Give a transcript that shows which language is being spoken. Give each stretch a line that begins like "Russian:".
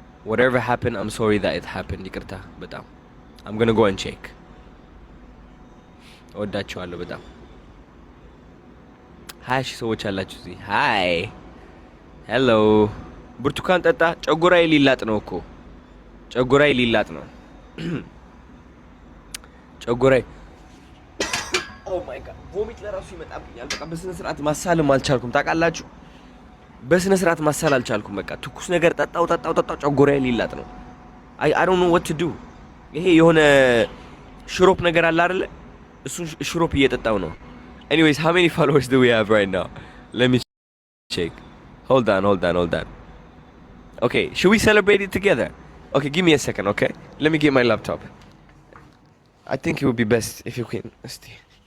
English: Whatever happened, I'm sorry that it happened.
Amharic: ይቅርታ በጣም
English: I'm gonna go and check.
Amharic: እወዳችኋለሁ በጣም 20 ሺህ ሰዎች አላችሁ እዚህ ሃይ ሄሎ ብርቱካን ጠጣ ጨጉራዬ ሊላጥ ነው እኮ ጨጉራዬ ሊላጥ ነው ጨጉራዬ
English: ኦ ማይ ጋድ ቮሚት
Amharic: ለራሱ ይመጣብኛል በቃ በስነ ስርዓት ማሳልም አልቻልኩም ታውቃላችሁ በስነ ስርዓት ማሳል አልቻልኩም በቃ ትኩስ ነገር ጠጣው ጨጉራዬ ሊላጥ ነው
English: I don't know what to do
Amharic: ይሄ የሆነ ሽሮፕ ነገር አለ አይደለ እሱን ሽሮፕ እየጠጣው ነው
English: Anyways, how many followers do we have right now? Let me check. Hold on. Okay, should we celebrate it together? Okay, give me a second, okay? Let me get my laptop. I think it would be best if you can. Stay.